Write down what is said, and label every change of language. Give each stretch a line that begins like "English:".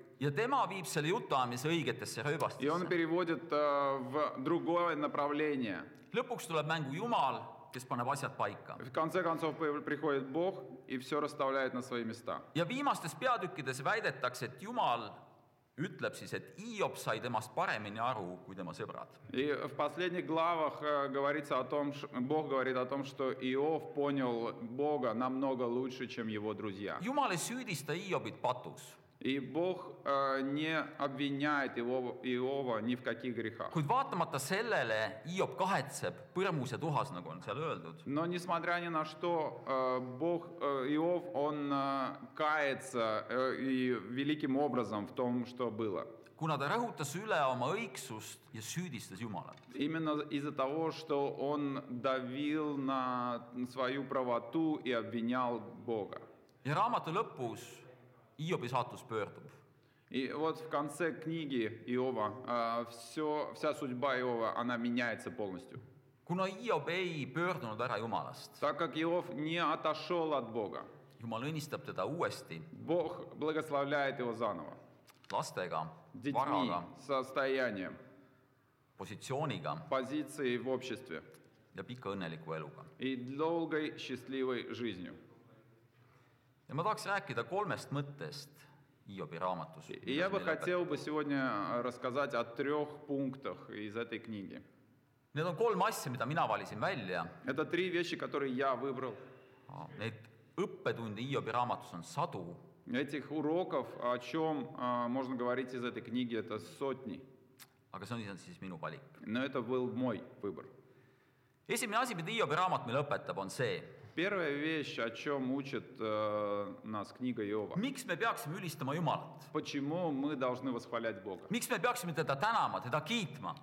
Estonian: Ja tema viib selle jutuajamise õigetesse
Russian: И он
Estonian: rööbastesse.
Russian: переводит в другое направление.
Estonian: Lõpuks tuleb mängu Jumal, kes paneb asjad paika.
Russian: В конце концов приходит Бог и все расставляет на свои места.
Estonian: Ja viimastes peatükkides väidetakse, et Jumal ütleb siis, et Hiob sai temast paremini aru kui tema sõbrad.
Russian: И в последних главах говорится о том, Бог говорит о том, что Иов понял Бога намного лучше, чем его друзья.
Estonian: Jumal ei süüdista Hiobit patus,
Russian: И Бог не обвиняет Иова ни в каких грехах.
Estonian: kuid vaatamata sellele Hiob kahetseb põrmus ja tuhas, nagu on seal öeldud.
Russian: Но несмотря ни на что, Иов, он кается и великим образом в том, что было.
Estonian: Kuna ta rõhutas üle oma õigsust ja süüdistas Jumalat.
Russian: Именно из-за того, что он давил на свою правоту и обвинял Бога.
Estonian: Ja raamatu lõpus Hiobi saatus pöördub.
Russian: И вот в конце книги Иова вся судьба Иова, она меняется полностью.
Estonian: Kuna Hiob ei pöördunud ära Jumalast,
Russian: Так как Иов не отошел от Бога,
Estonian: Jumal õnnistab teda uuesti
Russian: Бог благословляет его заново.
Estonian: lastega,
Russian: Детьми,
Estonian: varaga,
Russian: состоянием,
Estonian: positsiooniga
Russian: позицией в обществе
Estonian: ja pika õnneliku eluga.
Russian: и долгой счастливой жизнью.
Estonian: Ja ma tahaks rääkida 3 mõttest, Hiobi raamatus.
Russian: И я бы хотел бы сегодня рассказать о 3 пунктах из этой книги.
Estonian: Need on 3 asja, mida mina valisin välja.
Russian: Это 3 вещи, которые я выбрал.
Estonian: Neid õppetunde Hiobi raamatus on sadu.
Russian: Этих уроков, о чем можно говорить из этой книги, это сотни.
Estonian: Aga see on siis minu valik.
Russian: Но это был мой выбор.
Estonian: Esimene asi, mida Hiobi raamat meile õpetab, on see.
Russian: Первая вещь, о чем учит нас книга Иова.
Estonian: Miks me peaksime ülistama Jumalat?
Russian: Почему мы должны восхвалять Бога?
Estonian: Miks me peaksime teda tänama, teda kiitma?